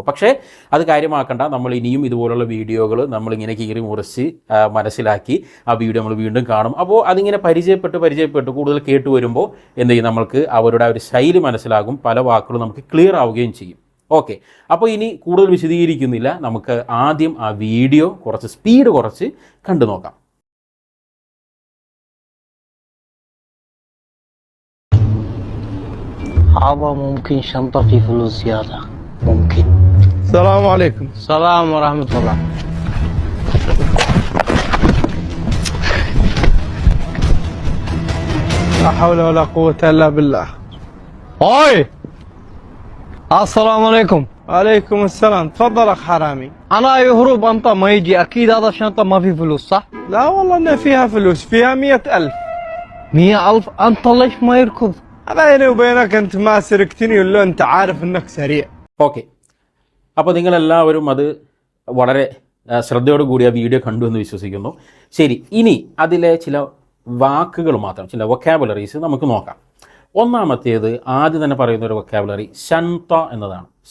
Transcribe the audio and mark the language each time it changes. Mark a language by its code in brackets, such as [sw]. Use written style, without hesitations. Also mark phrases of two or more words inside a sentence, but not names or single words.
[ml] പക്ഷേ അത് കാര്യമാക്കണ്ട, നമ്മൾ ഇനിയും ഇതുപോലുള്ള വീഡിയോകൾ നമ്മളിങ്ങനെ കീറി മുറിച്ച് മനസ്സിലാക്കി ആ വീഡിയോ നമ്മൾ വീണ്ടും കാണും. അപ്പോൾ അതിങ്ങനെ പരിചയപ്പെട്ട് കൂടുതൽ കേട്ട് വരുമ്പോൾ എന്ത് ചെയ്യും, നമ്മൾക്ക് അവരുടെ ആ ഒരു ശൈലി മനസ്സിലാകും, പല വാക്കുകളും നമുക്ക് ക്ലിയർ ആവുകയും ചെയ്യും. ഓക്കെ, അപ്പോൾ ഇനി കൂടുതൽ വിശദീകരിക്കുന്നില്ല, നമുക്ക് ആദ്യം ആ വീഡിയോ കുറച്ച് സ്പീഡ് കുറച്ച് കണ്ടു നോക്കാം. [ar] عبا ممكن شنطة في فلوس زيادة ممكن. السلام عليكم. السلام ورحمة الله. لا حول ولا قوة إلا بالله. هاي السلام عليكم. عليكم السلام. تفضل أخ حرامي. أنا يهرب أنت ما يجي أكيد هذا الشنطة ما في فلوس صح؟ لا والله إن فيها فلوس، فيها 100,000. 100,000 أنت ليش ما يركض؟ بيني وبينك أنت ما سرقتني ولا أنت عارف إنك سريع. [ml] ഓക്കെ, അപ്പോൾ നിങ്ങളെല്ലാവരും അത് വളരെ ശ്രദ്ധയോട് കൂടി ആ വീഡിയോ കണ്ടു എന്ന് വിശ്വസിക്കുന്നു. ശരി, ഇനി അതിലെ ചില വാക്കുകൾ മാത്രം, ചില വൊക്കാബുലറീസ് നമുക്ക് നോക്കാം. ഒന്നാമത്തേത് ആദ്യം തന്നെ പറയുന്ന ഒരു വൊക്കാബുലറി ഷൻത എന്നതാണ്.